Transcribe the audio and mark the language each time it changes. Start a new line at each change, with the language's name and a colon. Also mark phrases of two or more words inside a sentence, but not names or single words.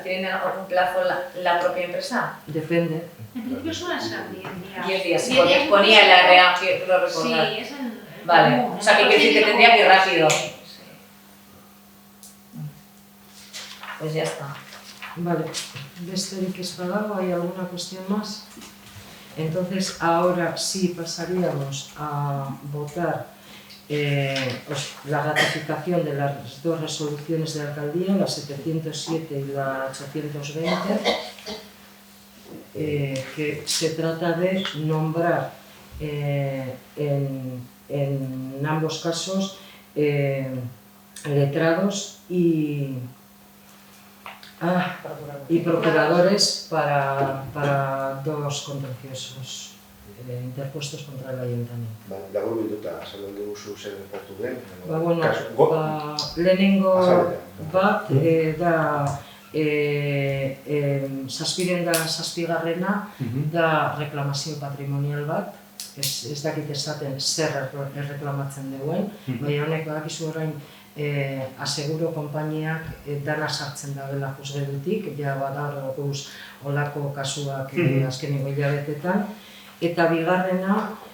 Spanish: ¿Tiene algún plazo la propia empresa? Depende. En principio suelen ser 10 días. 10 días, sí, 10 días ponía en la REA, quiero Sí, recordar. es el... Vale, común. o sea, que quiere decir que Procedimiento tendría que ir común, rápido. sí, sí. Pues ya está. Vale,
Basque: besterik ez badago,
Spanish: ¿hay alguna cuestión más? Entonces, ahora sí pasaríamos a votar la ratificación de las dos resoluciones de la alcaldía, la 707 y la 820, que se trata de nombrar en ambos casos letrados y procuradores para dos contenciosos interpuestos contra el ayuntamiento.
Basque: Labur bilduta, azaldu diguzu zer gertatu den. Bueno, Kasu- lehenengo Azalean. bat da zazpiren da zazpigarrena da reklamazio patrimonial bat, ez dakit esaten zer erreklamatzen duen, baina honek badakizu orain aseguro konpainiak dana sartzen dabela juzgadutik, ja badauz olako kasuak azkeneko hilabetetan, eta bigarrena,